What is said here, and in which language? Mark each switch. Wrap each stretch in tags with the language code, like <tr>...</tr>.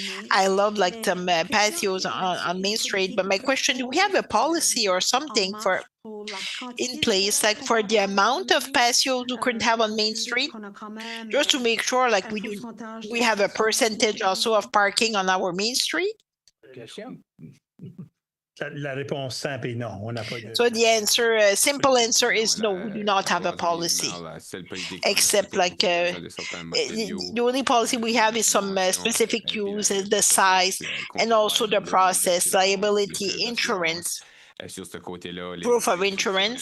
<en>I love like some patios on Main Street, but my question, do we have a policy or something for in place, like for the amount of patios we could have on Main Street, just to make sure like we have a percentage also of parking on our Main Street?</en> <fr>La réponse simple est non, on n'a pas de...</fr> <en>So the answer, simple answer is no, we do not have a policy, except like the only policy we have is some specific use, the size, and also the process, liability, insurance, proof of insurance.</en>